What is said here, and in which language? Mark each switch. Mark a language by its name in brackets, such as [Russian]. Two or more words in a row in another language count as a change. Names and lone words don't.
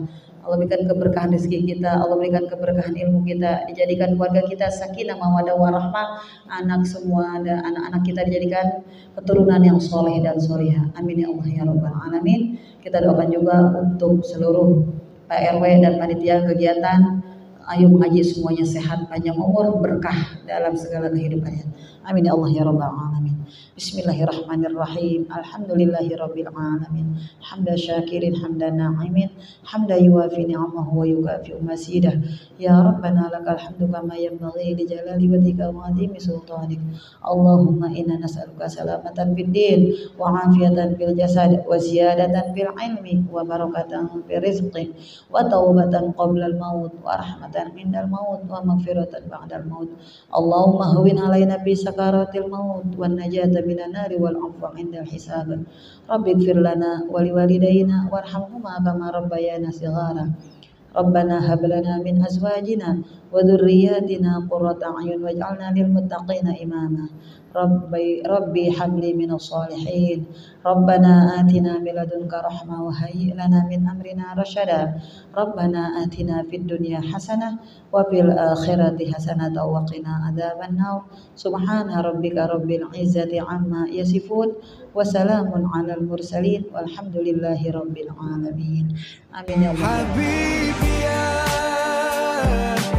[Indonesian] Allah berikan keberkahan rezeki kita, Allah berikan keberkahan ilmu kita, dijadikan keluarga kita [Arabic] سكينة مودة ورحمة, [Indonesian] anak-anak kita dijadikan keturunan yang soleh dan solihah. [Arabic] آمين يا الله يا رب العالمين. [Indonesian] Kita doakan juga untuk seluruh Pak RW dan panitia kegiatan, ayo mengaji semuanya sehat, panjang umur, berkah dalam segala kehidupannya. [Arabic] آمين يا الله يا رب العالمين. بسم الله الرحمن الرحيم. الحمد لله رب العالمين. حمد الشاكرين حمدا الناعمين، حمدا يوافي نعمه ويكافئ مزيده. يا ربنا لك الحمد كما ينبغي لجلال وجهك وعظيم سلطانك. اللهم إنا نسألك سلامة في الدين وعافية في الجسد وزيادة في العلم وبركة في الرزق وتوبة قبل الموت ورحمة عند الموت ومغفرة بعد الموت. اللهم هون علينا بسكرات الموت والنجاة من النار والعفو عند الحساب. رب اغفر لنا ولوالدينا وارحمهما كما ربيانا صغارا. ربنا هب لنا من أزواجنا وذرياتنا قرة أعين واجعلنا للمتقين إماما. رب هب لي من الصالحين. ربنا آتنا من لدنك رحمة وهيئ لنا من أمرنا رشدا. ربنا آتنا في الدنيا حسنة وفي الآخرة حسنة وقنا عذاب النار. سبحان ربك رب العزة عما يصفون وسلام على المرسلين والحمد لله رب العالمين. آمين يا الله.